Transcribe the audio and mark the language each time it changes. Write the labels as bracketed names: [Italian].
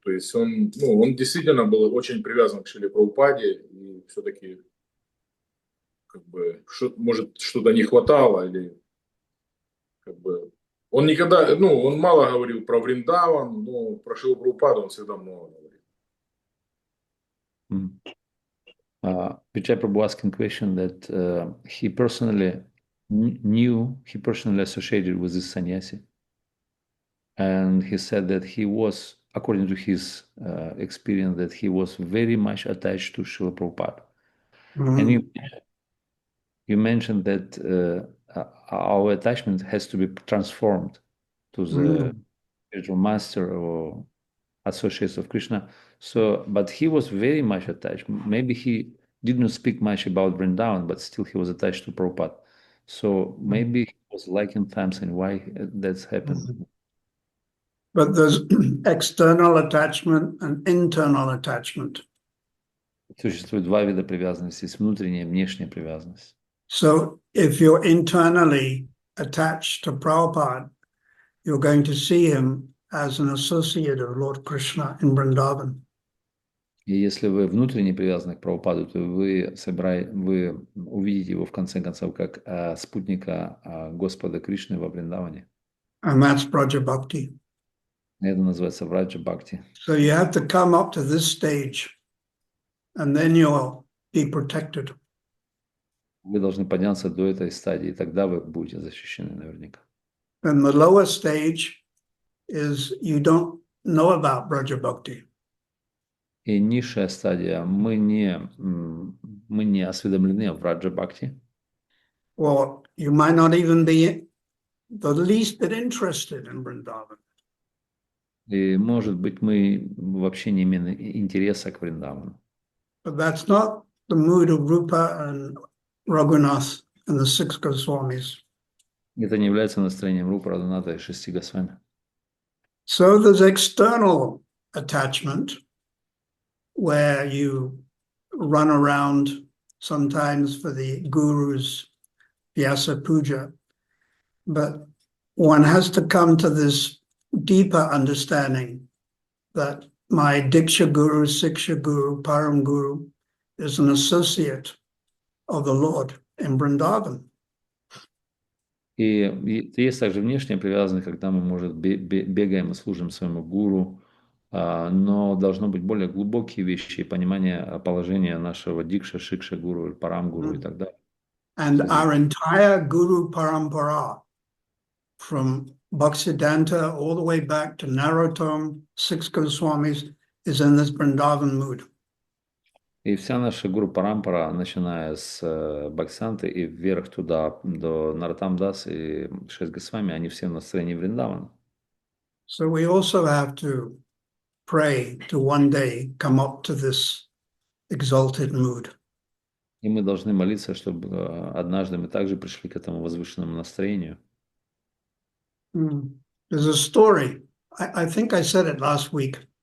[Russian] То есть он действительно был очень привязан к Шриле Прабхупаде, и все-таки как бы, может, что-то не хватало, или как бы он никогда, он мало говорил про Вриндаван, но про Шрилу Прабхупаду он всегда много говорил. [English] Vijay Prabhu asking question that he personally knew, he personally associated with this sannyasi. And he said that he was, according to his experience, that he was very much attached to Srila Prabhupada. And you mentioned that our attachment has to be transformed to the spiritual master or associates of Krishna. So, but he was very much attached. Maybe he did not speak much about Vrindavan, but still he was attached to Prabhupada. So maybe he was liking times and why that's happened. But there's external attachment and internal attachment. [Russian] Существует два вида привязанности: есть внутренняя и внешняя привязанность. [English] So if you're internally attached to Prabhupada, you're going to see him as an associate of Lord Krishna in Vrindavan. [Russian] И если вы внутренне привязаны к Прабхупаду, то вы увидите его в конце концов как спутника Господа Кришны во Вриндаване. [English] And that's Braja Bhakti. [Russian] Это называется Враджа Бхакти. [English] So you have to come up to this stage, and then you'll be protected. [Russian] Вы должны подняться до этой стадии, тогда вы будете защищены наверняка. [English] And the lower stage is you don't know about Braja Bhakti. [Russian] И низшая стадия, мы не осведомлены о Враджа Бхакти. [English] Or you might not even be the least bit interested in Vrindavan. [Russian] И, может быть, мы вообще не имеем интереса к Вриндавану. [English] But that's not the mood of Rupa and Raghunath and the six Goswamis. [Russian] Это не является настроением Рупы, Радханата и 6 Госвами. [English] So there's external attachment where you run around sometimes for the guru's Vyasa Puja. But one has to come to this deeper understanding that my Diksha Guru, Siksha Guru, Param Guru is an associate of the Lord in Vrindavan. [Russian] И есть также внешняя привязанность, когда мы, может, бегаем и служим своему гуру, но должно быть более глубокие вещи и понимание положения нашего Дикша, Шикша Гуру, Парам Гуру и так далее. [English] And our entire Guru Parampara, from Bhaktisiddhanta all the way back to Narottam, six Goswamis, is in this Vrindavan mood. [Russian] И вся наша гуру парампара, начиная с Бхактисанты и вверх туда, до Нароттам-дас и 6 Госвами, они все в настроении Вриндавана. [English] So we also have to pray to one day come up to this exalted mood. [Russian] И мы должны молиться, чтобы однажды мы также пришли к этому возвышенному настроению. [English] There's a story. I think I said it last week.